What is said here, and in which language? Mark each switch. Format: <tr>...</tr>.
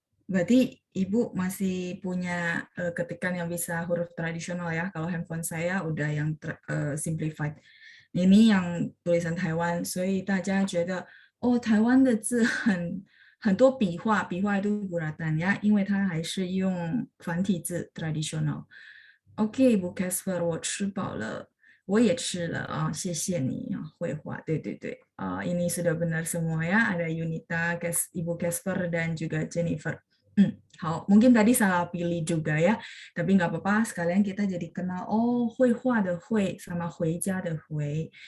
<id>Berarti Ibu masih punya ketikan yang bisa huruf tradisional ya. Kalau handphone saya udah yang simplified.</id> <zh>Ini yang tulisan Taiwan, 所以大家觉得台湾的字很多笔画</zh> <id>itu guratan ya,</id> <zh>因为它还是用繁体字 tradisional. OK, Ibu Casper, 我吃饱了，我也吃了啊，谢谢你啊，绘画，对，</zh> <id>ini sudah benar semua ya, ada Yunita, Ibu Casper dan juga Jennifer. 好, mungkin tadi salah pilih juga ya, tapi nggak apa-apa, sekalian kita jadi kenal, 绘画的绘 sama 回家的回.</id>